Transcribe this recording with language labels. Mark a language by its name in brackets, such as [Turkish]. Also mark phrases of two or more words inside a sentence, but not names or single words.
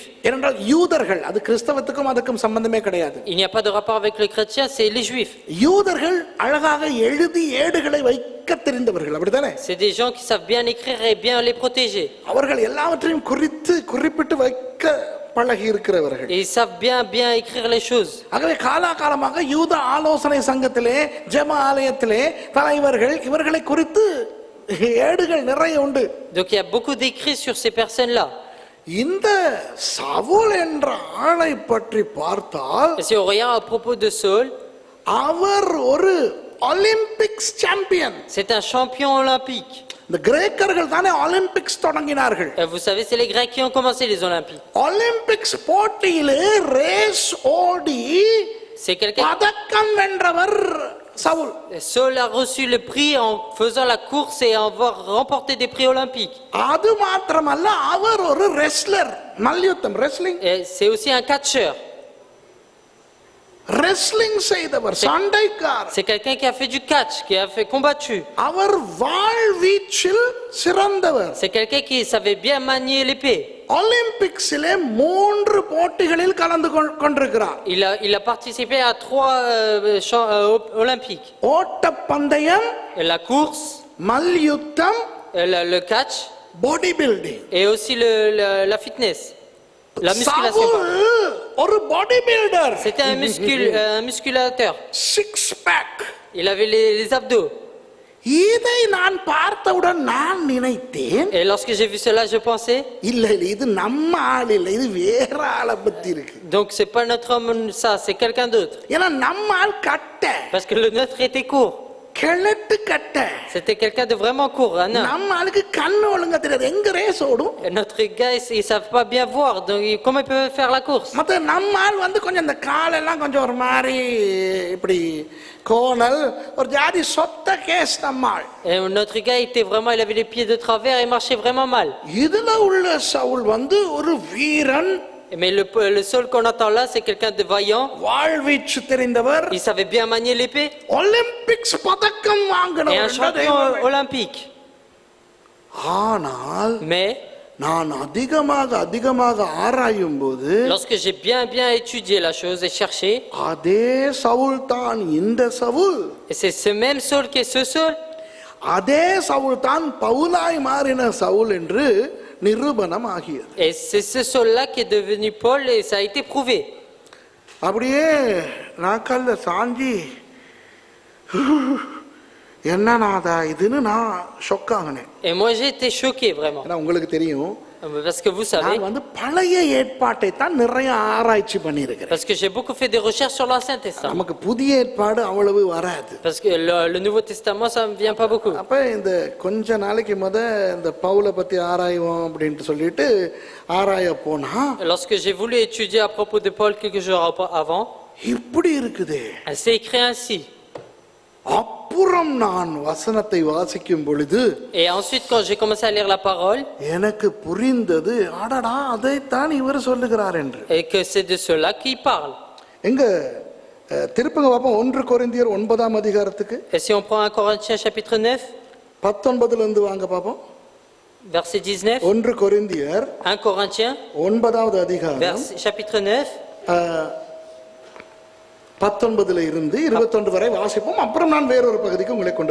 [Tamil] ஏனென்றால் யூதர்கள், அது கிறிஸ்தவத்துக்கும் அதுக்கும் சம்பந்தமே கிடையாது. [French] Il n'y a pas de rapport avec les chrétiens, c'est les Juifs. [Tamil] யூதர்கள் அழகாக எழுதி ஏடுகளை வைக்க தெரிந்தவர்கள், அப்படித்தானே? [French] C'est des gens qui savent bien écrire et bien les protéger. [Tamil] அவர்கள் எல்லாவற்றையும் குறிப்பிட்டு வைக்க பழகி இருக்கிறவர்கள். [French] Et ils savent bien écrire les choses. [Tamil] ஆகவே காலாகாலமாக யூத ஆலோசனை சங்கத்திலே, ஜெப ஆலயத்திலே தலைவர்கள் இவர்களை குறித்து ஏடுகள் நிறைய உண்டு. [French] Donc il y a beaucoup d'écrits sur ces personnes-là. [Tamil] இந்த சவுல் என்ற ஆளை பற்றி பார்த்தால், [French] Et si on regarde à propos de Saul, [Tamil] அவர் ஒரு [English] Olympics champion. [French] c'est un champion olympique. [Tamil] இந்த கிரேக்கர்கள் தானே ஒலிம்பிக்ஸ் தொடங்கினார்கள். [French] Et vous savez, c'est les Grecs qui ont commencé les Olympiques. [Tamil] ஒலிம்பிக்ஸ் போட்டியிலே ரேஸ் ஓடி [French] C'est quelqu'un. [Tamil] பதக்கம் வென்றவர் சவுல். [French] Saul a reçu le prix en faisant la course et en avoir remporté des prix olympiques. [Tamil] அது மாத்திரமல்ல, அவர் ஒரு ரெஸ்லர், மல்யுத்தம், ரெஸ்லிங். [French] Et c'est aussi un catcheur. [Tamil] ரெஸ்லிங் செய்தவர், சண்டைக்காரர். [French] C'est quelqu'un qui a fait du catch, qui a fait combattu. [Tamil] அவர் வாழ்வீச்சில் சிறந்தவர். [French] C'est quelqu'un qui savait bien manier l'épée. [Tamil] ஒலிம்பிக்ஸிலே 3 போட்டிகளில் கலந்து கொண்டிருக்கிறார். [French] Il a participé à 3 olympiques. [Tamil] ஓட்டப்பந்தயம், [French] La course, [Tamil] மல்யுத்தம், [French] le catch [English] body building. [French] et aussi la fitness, la musculation. [Tamil] சவுல் ஒரு [English] body builder. [French] C'était un musculateur. [English] 6 pack. [French] Il avait les abdos. [Tamil] இதை நான் பார்த்தவுடன் நான் நினைத்தேன், [French] Et lorsque j'ai vu cela, je pensais, [Tamil] இல்ல இது நம்ம ஆள் இல்ல, இது வேற ஆளை பத்தி இருக்கு. [French] donc c'est pas notre homme ça, c'est quelqu'un d'autre. [Tamil] ஏன்னா நம்ம ஆள் கட்ட, [French] Parce que le nôtre était court. [Tamil] கிழட்டு கட்ட. [French] C'était quelqu'un de vraiment court, un nain. [Tamil] நம்ம ஆளுக்கு கண்ணு ஒழுங்கா தெரியாது, எங்க ரேஸ் ஓடும். [French] Et notre gars, ils savent pas bien voir, donc comment ils peuvent faire la course? [Tamil] மத்த நம்ம ஆள் வந்து கொஞ்சம் இந்த காலெல்லாம் கொஞ்சம் ஒரு மாதிரி இப்படி கோணல், ஒரு ஜாதி சொத்த கேஸ் நம்ம ஆள். [French] Et notre gars il avait les pieds de travers et marchait vraiment mal. [Tamil] இதுல உள்ள சவுல் வந்து ஒரு வீரன். [French] Mais le seul qu'on entend là, c'est quelqu'un de vaillant. [Tamil] வாழ்வீச்சு தெரிந்தவர். [French] Il savait bien manier l'épée. [Tamil] ஒலிம்பிக்ஸ் பதக்கம் [French] Et un [Tamil] வாங்கினவர். [French] champion olympique. [Tamil] ஆனால் [French] Mais [Tamil] நான் அதிகமாக ஆராயும் போது, [French] lorsque j'ai bien étudié la chose et cherché, [Tamil] அதே சவுல் தான் இந்த சவுல். [French] et c'est ce même Saul qui est ce Saul. [Tamil] அதே சவுல் தான் பவுலாய் மாறின சவுல் என்று நிரூபணம் ஆகியது. [French] Et c'est ce Saul-là qui est devenu Paul et ça a été prouvé. [Tamil] அப்படியே நாக்கல்ல சாஞ்சி என்னநாதா இதுன்னு நான் ஷொக் ஆகினேன். [French] Et moi j'ai été choqué vraiment. [Tamil] ஏன்னா உங்களுக்கு தெரியும், [French] Parce que vous savez, [Tamil] நான் பழைய ஏற்பாட்டை தான் நிறைய ஆராய்ச்சி பண்ணியிருக்கிறேன். [French] parce que j'ai beaucoup fait des recherches sur l'Ancien Testament. [Tamil] நமக்கு புதிய ஏற்பாடு அவ்வளவு வராது. [French] Parce que le Nouveau Testament, ça ne me vient pas beaucoup. [Tamil] அப்ப இந்த கொஞ்ச நாளைக்கு இந்த பவுலை பத்தி ஆராய்வோம் அப்படின்ட்டு சொல்லிட்டு ஆராய போனா [French] Lorsque j'ai voulu étudier à propos de Paul quelques jours avant, [Tamil] இப்படி இருக்குது. [French] c'est écrit ainsi. [Tamil] அப்புறம் நான் வசனத்தை வாசிக்கும் பொழுது [French] Et ensuite, quand j'ai commencé à lire la parole, [Tamil] எனக்கு புரிந்தது, அடடா அதைத்தான் இவர் சொல்லுகிறார் என்று. [French] et que c'est de cela qu'il parle. [Tamil] எங்க திருப்பங்க பாப்போம் 1 கொரிந்தியர் 9ஆம் அதிகாரத்துக்கு. [French] Et si on prend 1 Corinthiens chapitre 9, [Tamil] 19 இருந்து வாங்க பாப்போம். [French] verset 19, [Tamil] 1 கொரிந்தியர் [French] 1 Corinthiens, [Tamil] ஒன்பதாவது அதிகாரம் [French] chapitre 9, [Tamil] 19 இருந்து 21 வரை வாசிப்போம். அப்புறம் நான் வேறொரு பகுதிக்கு உங்களை கொண்டு